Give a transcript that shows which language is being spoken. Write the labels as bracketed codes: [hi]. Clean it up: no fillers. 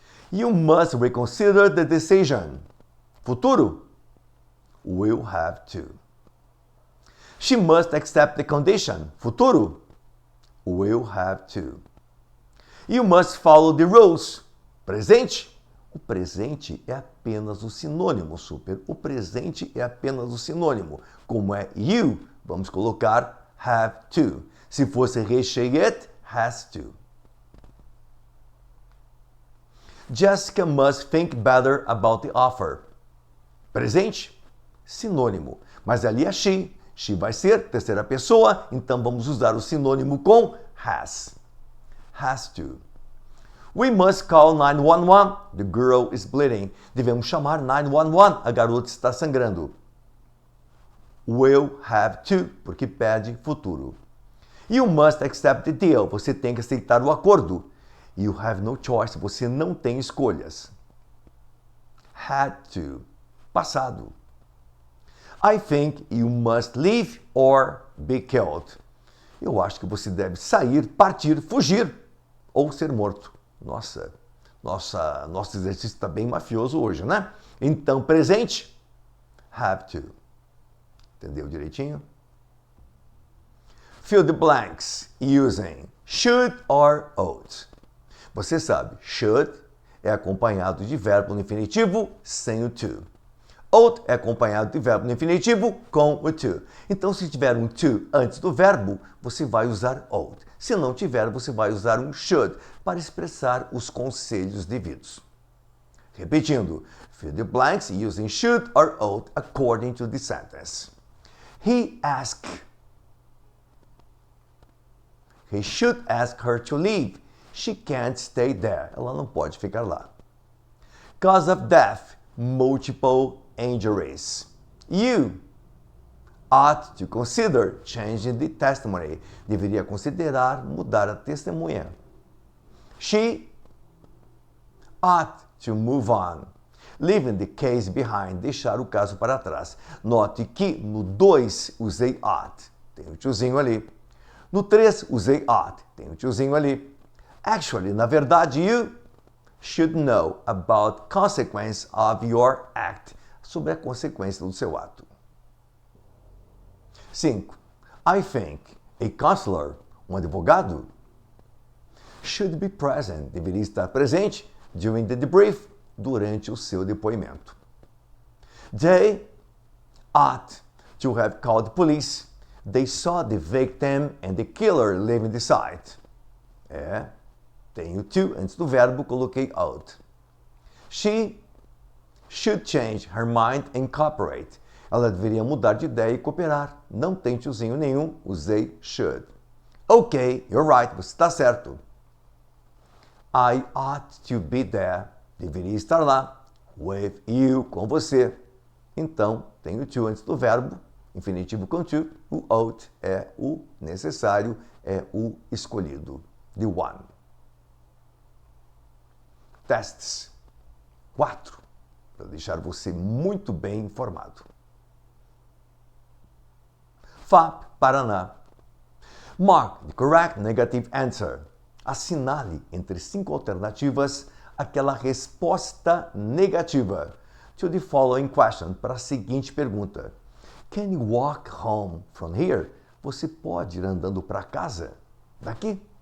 [en] You must reconsider the decision. [pt] Futuro, [en] will have to. She must accept the condition. [pt] Futuro, [en] will have to. You must follow the rules. [pt] Presente, o presente é apenas o sinônimo, super. O presente é apenas o sinônimo. Como é you, vamos colocar [en] have to. [pt] Se fosse [en] he, she, it, has to. Jessica must think better about the offer. [pt] Presente, sinônimo. Mas ali é she. She vai ser terceira pessoa, então vamos usar o sinônimo com has. [en] Has to. We must call 911. The girl is bleeding. [pt] Devemos chamar 911. A garota está sangrando. [en] Will have to, [pt] porque pede futuro. [en] You must accept the deal. [pt] Você tem que aceitar o acordo. [en] You have no choice. [pt] Você não tem escolhas. [en] Had to. [pt] Passado. [en] I think you must leave or be killed. [pt] Eu acho que você deve sair, partir, fugir ou ser morto. Nosso exercício está bem mafioso hoje, né? Então, presente, [en] have to. [pt] Entendeu direitinho? [en] Fill the blanks using should or ought. [pt] Você sabe, should é acompanhado de verbo no infinitivo sem o to. Ought é acompanhado de verbo no infinitivo com o to. Então, se tiver um to antes do verbo, você vai usar ought. Se não tiver, você vai usar um should para expressar os conselhos devidos. Repetindo, [en] fill the blanks using should or ought according to the sentence. He should ask her to leave. She can't stay there. [pt] Ela não pode ficar lá. [en] Cause of death, multiple injuries. You ought to consider changing the testimony. [pt] Deveria considerar mudar a testemunha. [en] She ought to move on. Leaving the case behind. [pt] Deixar o caso para trás. Note que no 2 usei ought. Tem o tiozinho ali. No 3 usei ought. Tem o tiozinho ali. [en] Actually, [pt] na verdade, [en] you should know about consequence of your act. [pt] Sobre a consequência do seu ato. [en] 5. I think a counselor, [pt] um advogado, [en] should be present, [pt] deveria estar presente [en] during the debrief, [pt] durante o seu depoimento. [en] They ought to have called the police. They saw the victim and the killer leaving the site. [pt] Tenho to antes do verbo, coloquei ought. [en] She should change her mind and cooperate. [pt] Ela deveria mudar de ideia e cooperar. Não tem tiozinho nenhum, usei should. [en] Ok, you're right, [pt] você está certo. [en] I ought to be there. [pt] Deveria estar lá. [en] With you, [pt] com você. Então, tenho to antes do verbo, infinitivo com to. O ought é o necessário, é o escolhido. [en] The one. [pt] Testes. 4. Para deixar você muito bem informado. [en] FAP, Paraná. Mark the correct negative answer. [pt] Assinale entre 5 alternativas aquela resposta negativa. [en] To the following question, [pt] para a seguinte pergunta. [en] Can you walk home from here? [pt] Você pode ir andando para casa daqui?